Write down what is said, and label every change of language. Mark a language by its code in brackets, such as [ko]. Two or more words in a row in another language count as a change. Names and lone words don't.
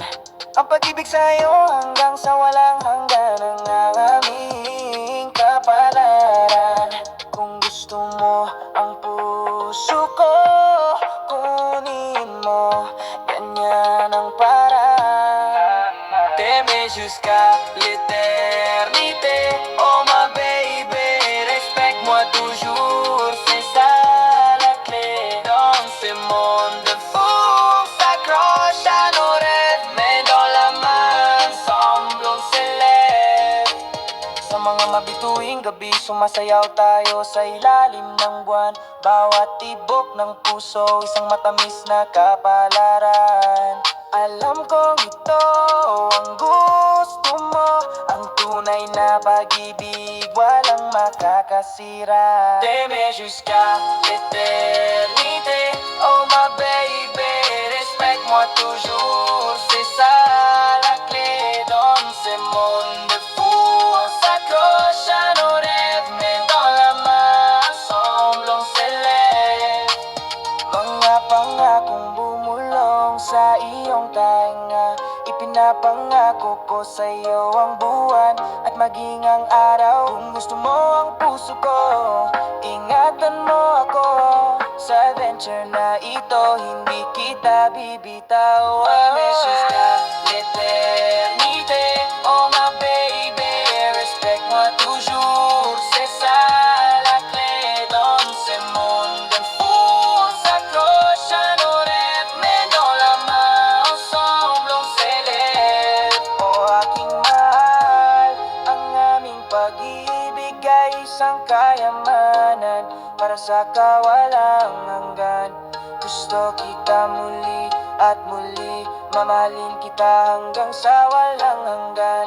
[tl] Ang pag-ibig sa'yo hanggang sa walang hanggan ang aming kapalaran. Kung gusto mo ang puso ko, kunin mo, ganyan ang paraan. [fr] T'aimer jusqu'à l'éternité, oh ma baby, respecte-moi toujours, c'est ça la clé. Dans ce monde fou, on s'accroche à nos rêves, mais dans la main, ensemble on s'élève. [tl] Sa mga mabituing gabi, sumasayaw tayo sa ilalim ng buwan. Bawat tibok ng puso, isang matamis na kapalaran. Alam kong ito ang gusto mo, ang tunay na pag-ibig, walang makakasira. [fr] T'aimer jusqu'à l'éternité, [en] oh my baby, [fr] respecte-moi toujours, c'est ça la clé. Dans ce monde fou, on s'accroche à nos rêves, mais dans la main, ensemble on s'élève. [tl] Mga pangakong bumulong sa iyong tainga, ipinapangako ko sa iyo ang buwan at maging ang araw. Kung gusto mo ang puso ko, ingatan mo ako. Sa adventure na ito, hindi kita bibitaw. [fr] Jusqu'à l'éternité, [en] oh my baby, [fr] respecte-moi toujours, c'est ça la clé. Dans ce monde fou, on s'accroche à nos rêves, mais dans la main, ensemble on s'élève. [tl] O aking mahal, ang aming pag-ibig ay isang kayamanan para sa kawalang hanggan. Gusto kita muli at muli, mamahalin kita hanggang sa walang hanggan.